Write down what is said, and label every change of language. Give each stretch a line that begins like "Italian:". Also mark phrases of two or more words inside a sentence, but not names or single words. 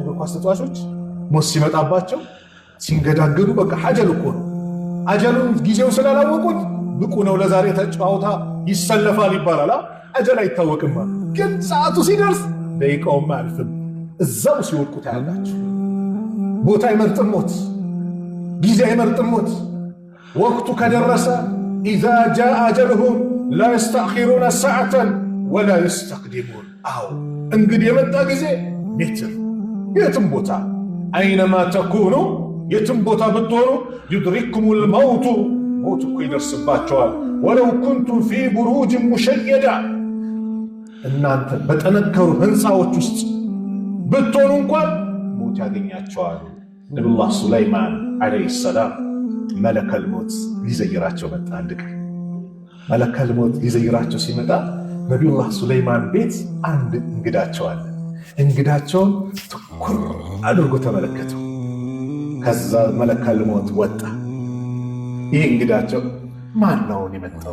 Amharic: ኳስ ተጫዋቾች ሞት ሲመጣባቸው ሲንገዳገዱ በቃ ሐጀል እኮ ነው። አጀሉን ጊዜው ስላላወቁት ብቁ ነው ለዛሬ ተጫውታ ይሰለፋል ይባላል። አጀል አይታወቅም። ግን ሰዓቱ ሲደርስ ደቂቃውም አያልፍም። እዛው ሲወድቁ ታያላችሁ። ቦታ አይመርጥም ሞት፣ ጊዜ አይመርጥም ሞት። ወቅቱ ከደረሰ
Arabic: إذا جاء أجلهم لا يستأخرون ساعة ولا يستقدمون
Amharic: እንግዲህ የመጣ ጊዜ ሜትር የትም ቦታ
Arabic: أينما تكونوا
Amharic: የትም ቦታ ብትሆኑ
Arabic: يدرككم الموت
Amharic: ሞት እኮ ይደርስባቸዋል።
Arabic: ولو كنتم في بروج مشيدة
Amharic: እናንተ በጠነከሩ ህንፃዎች ውስጥ ብትሆኑ እንኳን ሞት ያገኛቸዋል። ነብዩላህ ሱለይማን
Arabic: عليه السلام ملك الموت
Amharic: ሊዘይራቸው መጣ። አንድ ቀን
Arabic: ملك الموت
Amharic: ሊዘይራቸው ሲመጣ ነቢዩላህ ሱለይማን ቤት አንድ እንግዳቸው አለ። እንግዳቸውን ትኩር አድርጎ ተመለከቱ። ከዛ
Arabic: ملك الموت
Amharic: ወጣ። ይህ እንግዳቸው ማን ነው የመጣው?